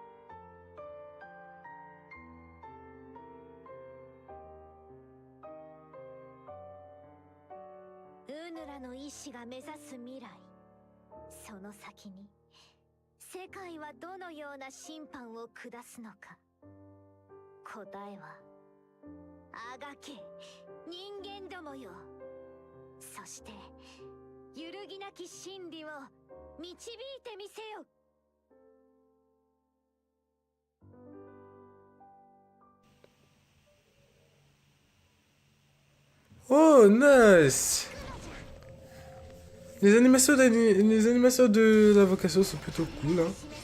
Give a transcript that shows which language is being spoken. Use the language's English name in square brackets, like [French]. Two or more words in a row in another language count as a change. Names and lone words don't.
[Japanese] ウヌラの意志が目指す未来、その先に世界はどのような審判を下すのか。答えはあがけ人間どもよ。そして揺るぎなき真理を導いてみせよ。 [English] Oh, nice! [French] Les animations de l'invocation sont plutôt cool, hein.